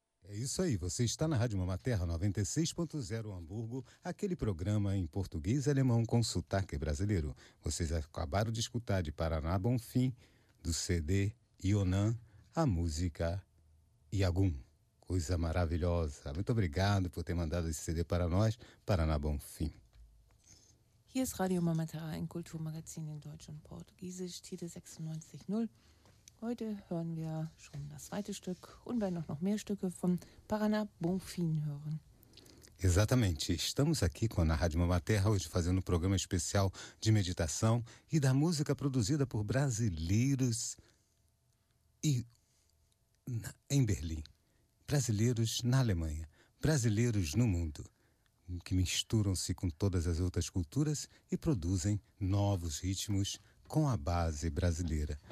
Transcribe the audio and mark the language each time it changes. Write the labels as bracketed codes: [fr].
[pt] Isso aí, você está na Rádio Mamaterra 96.0 Hamburgo, aquele programa em português e alemão com sotaque brasileiro. Vocês acabaram de escutar de Paraná Bonfim, do CD Yonan, a música Yagum. Coisa maravilhosa. Muito obrigado por ter mandado esse CD para nós, Paraná Bonfim. [de] Hier ist Radio Mamaterra, ein Kulturmagazin in Deutsch und Portugiesisch, Titel 96.0. Heute hören wir schon das zweite Stück und werden auch noch mehr Stücke von Paraná Bonfim hören. [pt] Exatamente. Estamos aqui com a Rádio Mamaterra hoje fazendo um programa especial de meditação e da música produzida por brasileiros e em Berlim. Brasileiros na Alemanha, brasileiros no mundo, que misturam-se com todas as outras culturas e produzem novos ritmos com a base brasileira.